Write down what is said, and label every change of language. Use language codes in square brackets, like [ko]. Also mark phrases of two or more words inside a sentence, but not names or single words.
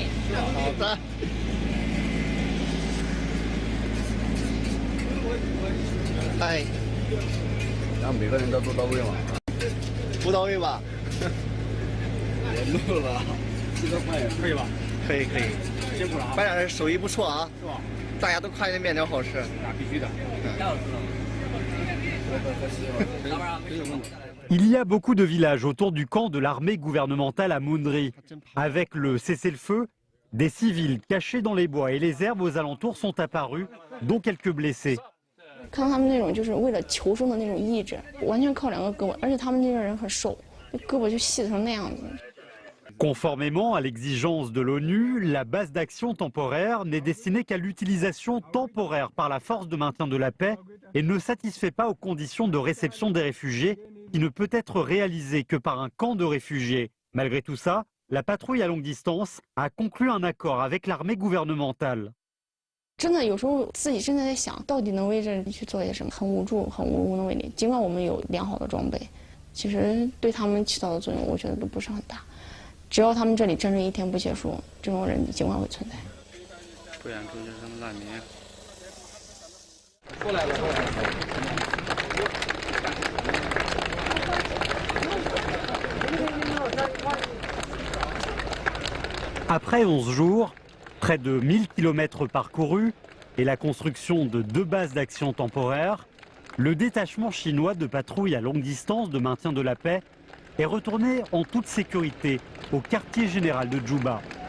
[zh] 好的。哎，让每个人都到位嘛。不到位吧？别录了，这个饭可以吧？可以。辛苦了啊！班长这手艺不错啊。是吧？大家都夸你面条好吃。那必须的。 [fr] Il y a beaucoup de villages autour du camp de l'armée gouvernementale à Moundri. Avec le cessez-le-feu, des civils cachés dans les bois et les herbes aux alentours sont apparus, dont quelques blessés. [zh] 看到他们那种就是为了求生的那种意志，完全靠2个胳膊，而且他们那个人很瘦，胳膊就细成那样子。 [fr] Conformément à l'exigence de l'ONU, la base d'action temporaire n'est destinée qu'à l'utilisation temporaire par la force de maintien de la paix et ne satisfait pas aux conditions de réception des réfugiés, qui ne peut être réalisée que par un camp de réfugiés. Malgré tout ça, la patrouille à longue distance a conclu un accord avec l'armée gouvernementale. [zh] 真的有时候自己真的在想，到底能为这去做些什么，很无助，很无能为力。尽管我们有良好的装备，其实对他们起到的作用，我觉得都不是很大。只要他们这里战争一天不结束，这种人尽管会存在。不然出去成难民。过来了。 [fr] Après 11 jours, près de 1000 km parcourus et la construction de 2 bases d'action temporaires, le détachement chinois de patrouille à longue distance de maintien de la paix est retourné en toute sécurité au quartier général de Djouba.